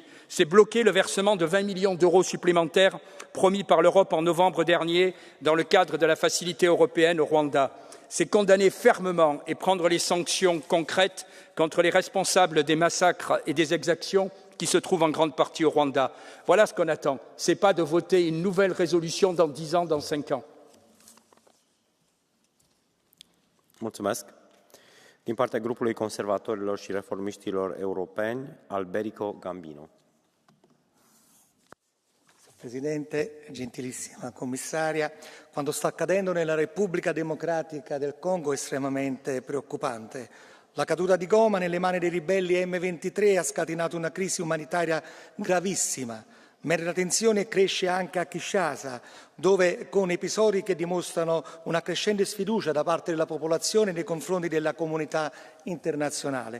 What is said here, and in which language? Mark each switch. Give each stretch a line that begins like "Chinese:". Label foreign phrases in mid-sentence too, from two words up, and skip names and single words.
French: C'est bloquer le versement de 20 millions d'euros supplémentaires promis par l'Europe en novembre dernier dans le cadre de la facilité européenne au Rwanda. C'est condamner fermement et prendre les sanctions concrètes contre les responsables des massacres et des exactions qui se trouvent en grande partie au Rwanda. Voilà ce qu'on attend. Ce n'est pas de voter une nouvelle résolution dans 10 ans, dans 5 ans.
Romanian: Mulțumesc. Din partea grupului conservatorilor și reformiștilor europeni, Alberico Gambino.
Italian: Presidente, gentilissima commissaria, quanto sta accadendo nella Repubblica Democratica del Congo è estremamente preoccupante. La caduta di Goma nelle mani dei ribelli M23 ha scatenato una crisi umanitaria gravissima, mentre la tensione cresce anche a Kinshasa, dove con episodi che dimostrano una crescente sfiducia da parte della popolazione nei confronti della comunità internazionale.